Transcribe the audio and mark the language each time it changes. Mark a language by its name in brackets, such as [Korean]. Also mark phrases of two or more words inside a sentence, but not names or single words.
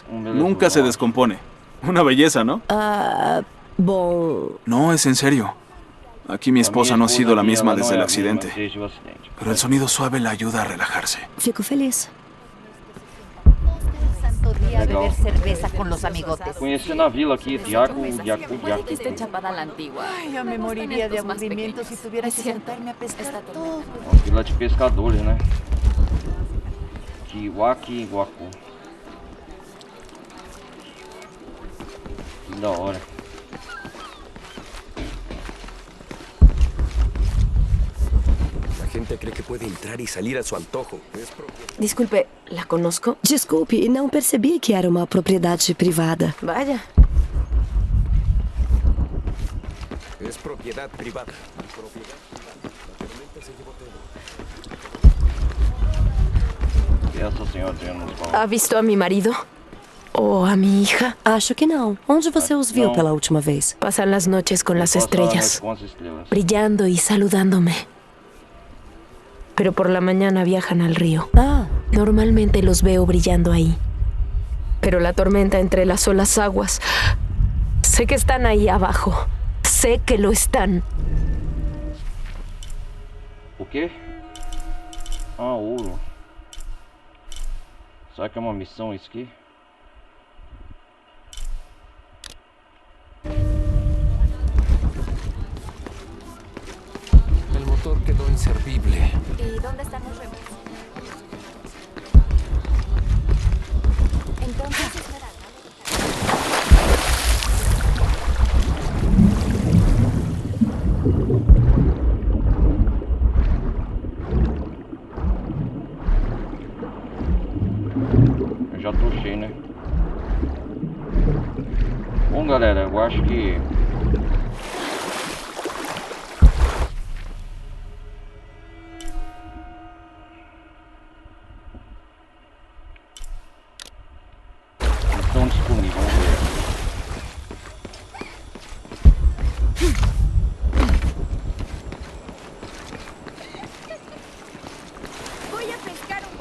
[Spanish] Nunca se descompone. Una belleza, ¿no? [Portuguese] Ah, bom. [Spanish] No, es en serio. Aquí mi esposa no ha sido la misma desde el accidente. Pero el sonido suave la ayuda a relajarse. [Portuguese] Fico feliz. [Spanish] Día beber cerveza con los amigotes. [Portuguese] Conheci na vila aqui, Yaku. [Spanish] Puede que esté chapada a la antigua. Ay, ya me moriría de aburrimiento si tuviera que sentarme a pescar todo. [Portuguese] Uma vila de pescadores, né? Kiwaki Waku. Que da hora. [Spanish] La gente cree que puede entrar y salir a su antojo. Disculpe, ¿la conozco? [Portuguese] Desculpe, não percebi que era uma propriedade privada. [Spanish] Vaya. Es propiedad privada. Propiedad privada. La tormenta se llevó todo. [Portuguese] E essa senhora tem nos [Spanish] ¿Ha visto a mi marido? ¿O a mi hija? [Portuguese] Acho que não. Onde você os viu Não. pela última vez? [Spanish] Pasan las noches con las [Portuguese] Passa a noite [Spanish] estrellas, [Portuguese] com as estrelas. [Spanish] brillando y saludándome. Pero por la mañana viajan al río. Ah, Normalmente los veo brillando ahí. Pero la tormenta entrelazó las aguas. Sé que están ahí abajo. Sé que lo están. [Portuguese] O quê? Ah, ouro. Será que é uma missão isso aqui? El motor quedó inservible. ¿Y dónde están los remos? Entonces, Esmeralda. Eu já tô cheio, né? Bom, galera, eu acho que... estão disponíveis, vamos ver. [Spanish] Voy a pescar un